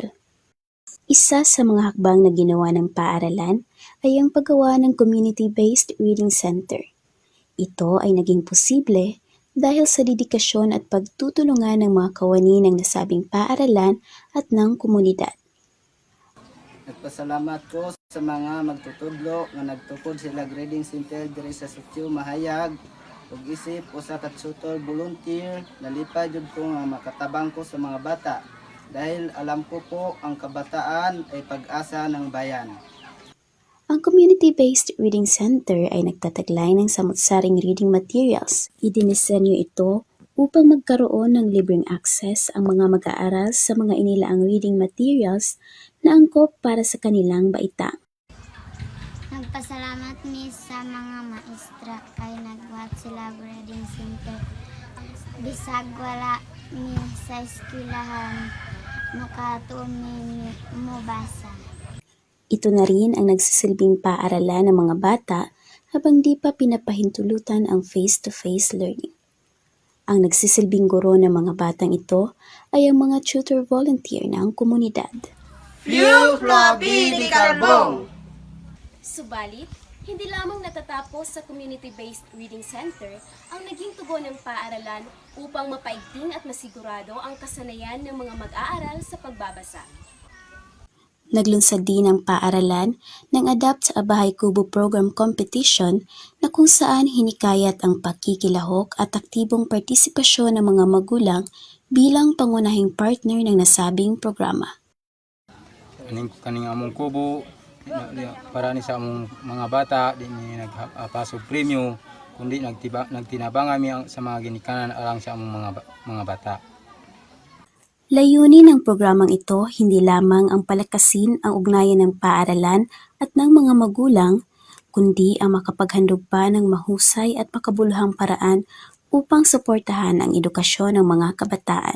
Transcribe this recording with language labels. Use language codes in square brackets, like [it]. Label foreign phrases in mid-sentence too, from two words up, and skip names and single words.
[tl] Isa sa mga hakbang na ginawa ng paaralan ay ang paggawa ng Community-Based Reading Center. Ito ay naging posible dahil sa dedikasyon at pagtutulungan ng mga kawani ng nasabing paaralan at ng komunidad. [ceb] Nagpasalamat ko sa mga magtutudlo nga nagtukod sila [en] grading center [ceb] diri sa Sitio Mahayag ug isip usa ka [en] tutor volunteer [ceb] nalipay jud ko nga makatabang ko sa mga bata [tl] dahil alam ko po ang kabataan ay pag-asa ng bayan. Ang Community-Based Reading Center ay nagtataglay ng samut-saring [en] reading materials. [tl] Idinisenyo ito upang magkaroon ng libreng access ang mga mag-aaral sa mga inilaang [en] reading materials [tl] na angkop para sa kanilang baitang. [ceb] Nagpasalamat mi sa mga maestra kay nagbuhat sila [en] reading center. [ceb] Bisag wala mi sa eskwelahan, makatuon mi mubasa. [tl] Ito na rin ang nagsisilbing paaralan ng mga bata habang di pa pinapahintulutan ang [en] face-to-face learning. [tl] Ang nagsisilbing guro ng mga batang ito ay ang mga [en] tutor volunteer [tl] ng komunidad. Subalit, hindi lamang natatapos sa Community-Based Reading Center ang naging tugon ng paaralan upang mapaigting at masigurado ang kasanayan ng mga mag-aaral sa pagbabasa. Naglunsad din ang paaralan ng Adapt sa Bahay Kubo Program Competition na kung saan hinikayat ang pakikilahok at aktibong partisipasyon ng mga magulang bilang pangunahing partner ng nasabing programa. [ceb] Kaning among kubo para ni sa among mga bata di ni nagpasok premyo kundi nagtinabang kami sa mga ginikanan alang sa among mga bata. [tl] Layunin ng programang ito hindi lamang ang palakasin ang ugnayan ng paaralan at ng mga magulang, kundi ang makapaghandog pa ng mahusay at makabuluhang paraan upang suportahan ang edukasyon ng mga kabataan.